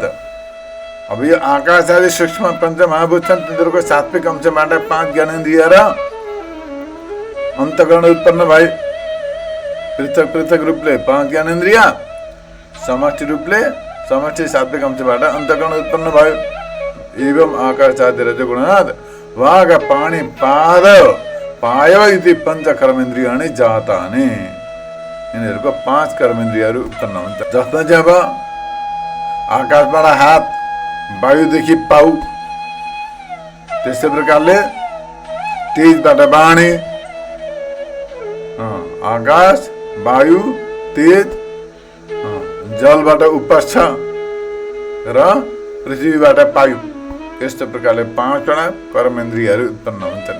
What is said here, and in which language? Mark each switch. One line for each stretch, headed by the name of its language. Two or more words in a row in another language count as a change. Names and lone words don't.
Nepali: अब यो आकाशादि सूक्ष्म पंच महाभूत छन्, तिनीहरूको सात्विक अंशबाट 5 ज्ञानेन्द्रिय र अन्तःकरण उत्पन्न भए। पृथक पृथक रूपले 5 ज्ञानेन्द्रिय, समष्टि रूपले समष्टि सात्विक अंशबाट अन्तःकरण उत्पन्न भयो।
Sanskrit: एवं आकाशादि रजोगुणात् वाग पाणी पाद पायो इति 5 कर्मेन्द्रियाणि जातानि।
Nepali: यिनीहरूको 5 कर्मेन्द्रियहरू उत्पन्न हुन्छ। जसमा चाहिँ अब आकाशबाट हात, वायुदेखि पाउ, त्यस्तै प्रकारले तेजबाट वाणी, आकाश, वायु, तेज, जलबाट उपस्थ र पृथ्वीबाट पायु, यस्तो प्रकारले 5वटा कर्मेन्द्रियहरू उत्पन्न हुन्छन्।